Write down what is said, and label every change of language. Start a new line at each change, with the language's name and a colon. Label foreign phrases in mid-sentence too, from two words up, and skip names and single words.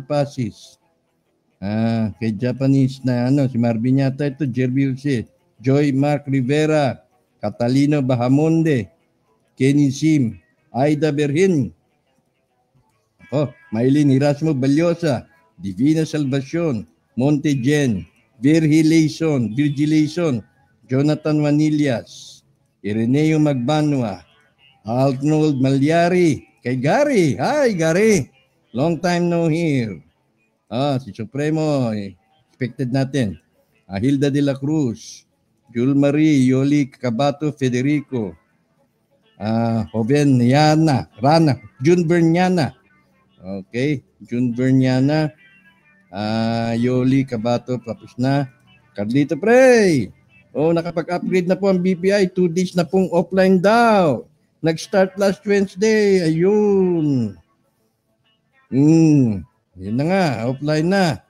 Filipino: Kay Japanese na si Marvin yata ito, Jerby Jose, Joy Mark Rivera, Catalino Bahamonde, Kenny Sim, Aida Berhin, Maylin Erasmo Balyosa, Divina Salvacion, Monte Jen, Virgilation, Jonathan Manillas, Ireneo Magbanwa, Arnold Malyari, kay Gary. Hi, Gary.
English: Long time no hear.
Filipino: Si Supremo, expected natin. Hilda de la Cruz, Jul Marie, Yoli Cabato Federico, Joven Yana, Rana, June Berniana. Okay, June Berniana, Yoli Cabato, tapos na. Carlito Prey. Nakapag-upgrade na po ang BPI. 2 days na pong offline daw. Nag-start
English: last Wednesday.
Filipino: Ayun. Yun na nga, offline na.